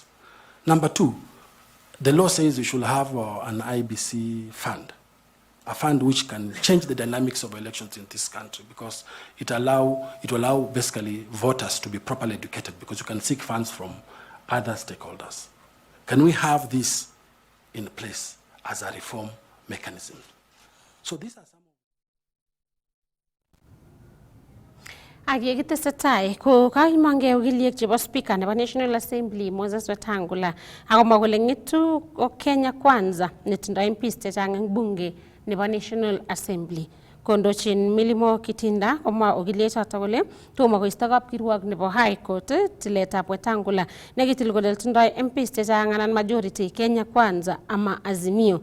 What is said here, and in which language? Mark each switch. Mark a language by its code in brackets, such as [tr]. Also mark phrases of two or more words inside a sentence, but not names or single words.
[en] Number two, the law says we should have an IBC fund, a fund which can change the dynamics of elections in this country because it will allow basically voters to be properly educated because you can seek funds from other stakeholders. Can we have this in place as a reform mechanism? So these are some. [kln] Ak yekitesetai ko kakimongei okiliek chebo Speaker nebo National Assembly Moses Wetangula akomwa kole ng'etu ko Kenya Kwanza netindoi MPs chechang eng bunge nebo National Assembly. Kondochin Milimo Kitinda komwa okiliek choto kole tomo koisto kapkirwok nebo High Court tiletab Wetangula nekitil kole tindoi MPs chechang anan majority Kenya Kwanza ama Azimio.